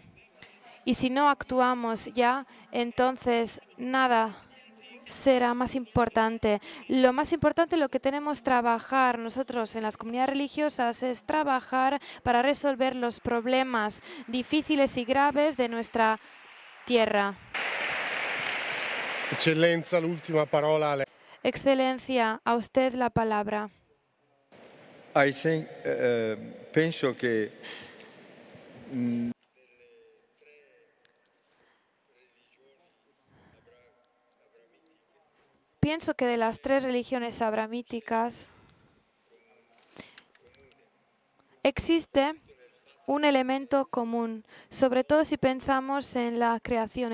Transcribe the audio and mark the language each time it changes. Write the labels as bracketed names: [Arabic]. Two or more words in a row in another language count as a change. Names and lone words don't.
[Spanish] Y si no actuamos ya, entonces nada será más importante. Lo más importante, lo que tenemos que trabajar nosotros en las comunidades religiosas es trabajar para resolver los problemas difíciles y graves de nuestra tierra. [Italian] Eccellenza, l'ultima parola a lei. [Spanish] Excelencia, a usted la palabra. Penso que Pienso que de las tres religiones abramíticas existe un elemento común, sobre todo si pensamos en la creación.